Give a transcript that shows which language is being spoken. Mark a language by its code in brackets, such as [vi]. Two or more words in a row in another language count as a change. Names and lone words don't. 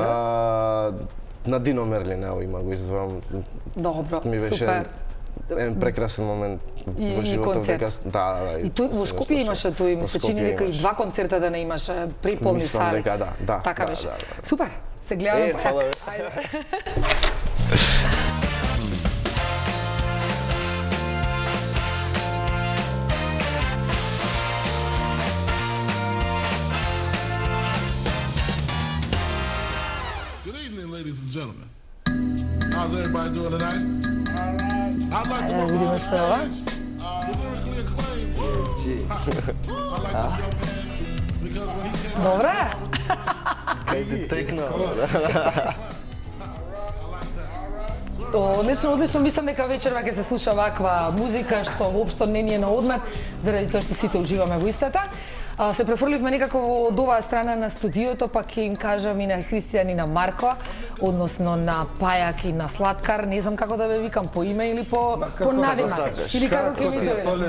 [mk] На Дино Мерлин, ево има го издвојам. Добро, супер. Еден прекрасен момент во животот. Да. И тој во Скопје имаше тој, ми се чини дека и 2 концерта да не имаше преполни сали. Мислам дека да. Така беше. Супер. Се гледаме па. Фала. [en] Good evening, ladies and gentlemen. How's everybody doing tonight? I'd like to welcome to the stage the lyrically acclaimed. I like this young man because when he came [mk] Добре. Кај ти текнал. Одлично, мислам дека вечерва ќе се слуша ваква музика што воопшто не ни е на одмет, заради тоа што сите уживаме во истата. Се префрливме некако од оваа страна на студиото, па ќе им кажам и на Христијан и на Марко, односно на Пајак и на Слаткар, не знам како да ве викам, по име или по надимак, или како ќе ви дојде.